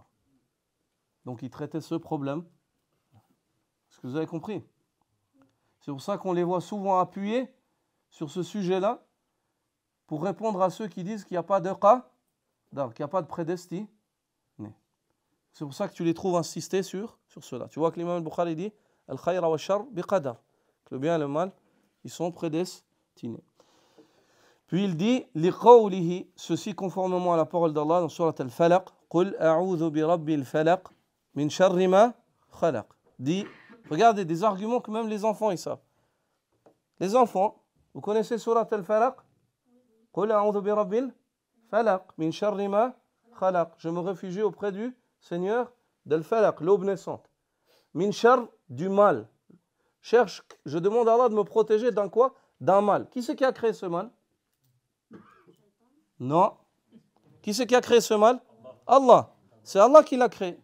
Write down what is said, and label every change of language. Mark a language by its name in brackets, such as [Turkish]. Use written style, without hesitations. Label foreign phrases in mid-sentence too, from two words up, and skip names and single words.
[French] Donc, ils traitaient ce problème. Est-ce que vous avez compris? C'est pour ça qu'on les voit souvent appuyés sur ce sujet-là pour répondre à ceux qui disent qu'il n'y a pas de qadar, qu'il n'y a pas de prédestiné. C'est pour ça que tu les trouves insister sur cela. Tu vois que l'imam al-Bukhari dit « [Arabic] الخير والشر بقدر [French] » que le bien et le mal, ils sont prédestinés. Puis il dit « Liqawlihi » ceci conformément à la parole d'Allah dans surat al-Falaq « [Arabic] قل أعوذ برب الفلق من شر ما خلق [French] » dit, regardez des arguments que même les enfants ils savent. Les enfants, vous connaissez surat al-Falaq? « [Arabic] قل أعوذ برب الفلق من شر ما خلق [French] » je me réfugie auprès du Seigneur d'al-Falaq, l'aube naissante. [Arabic] من شر, [French] du mal. Je demande à Allah de me protéger d'un quoi? D'un mal. Qui c'est qui a créé ce mal? Non. Qui c'est qui a créé ce mal? Allah. C'est Allah qui l'a créé.